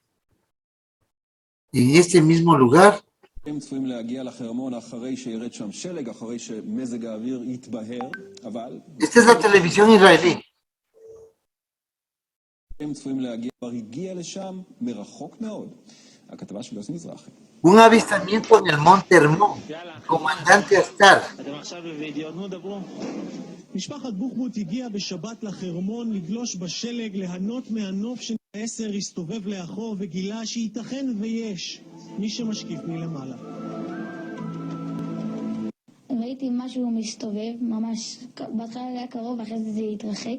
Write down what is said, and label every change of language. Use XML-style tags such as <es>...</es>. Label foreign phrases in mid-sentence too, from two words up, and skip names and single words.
<es>En este mismo lugar, esta es la televisión israelí. Un avistamiento en el Monte Hermón, comandante Astar.</es> <he>משפחת בוחבוט הגיעה בשבת לחרמון לגלוש בשלג, ליהנות מהנוף ש10 הסתובב לאחור וגילה שייתכן ויש מי שמשקיף מלמעלה. ראיתי משהו מסתובב, ממש בהתחלה היה קרוב, אחרי זה התרחק.</he>